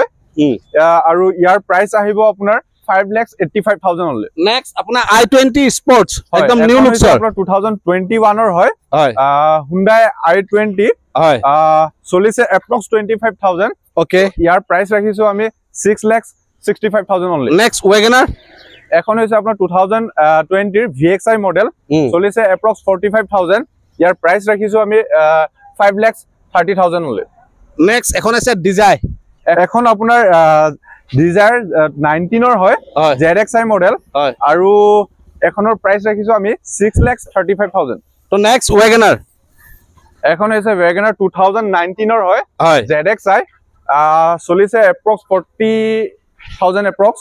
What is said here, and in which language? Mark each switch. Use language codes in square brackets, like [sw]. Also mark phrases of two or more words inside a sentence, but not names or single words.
[as] আৰু ইয়াৰ প্ৰাইস আহিব আপোনাৰ 5,85,000 লৈ নেক্সট আপোনাৰ i20 স্পৰ্টছ একদম নিউ লুকছৰ আপোনাৰ 2021 ৰ হয় Hyundai i20 হয় চলিছে এপ্ৰক্স 25,000 ওকে ইয়াৰ প্ৰাইস ৰাখিছো আমি 6,65,000 [en] only next [as] WagonR এখন হৈছে আপোনাৰ 2020 ৰ VXi মডেল চলিছে এপ্ৰক্স 45,000 ইয়াৰ প্ৰাইস ৰাখিছো আমি 5,30,000 [en] only next [as] এখন আছে ডিজায়াৰ এখন আপোনাৰ ডিজায়াৰ 19 ৰ হয় ZXi মডেল আৰু এখনৰ প্ৰাইস ৰাখিছো আমি 6,35,000 তো নেক্সট ওয়াগনাৰ এখন হৈছে WagonR 2019 ৰ হয় হয় ZXi চলিছে এপ্ৰক্স 40,000 এপ্ৰক্স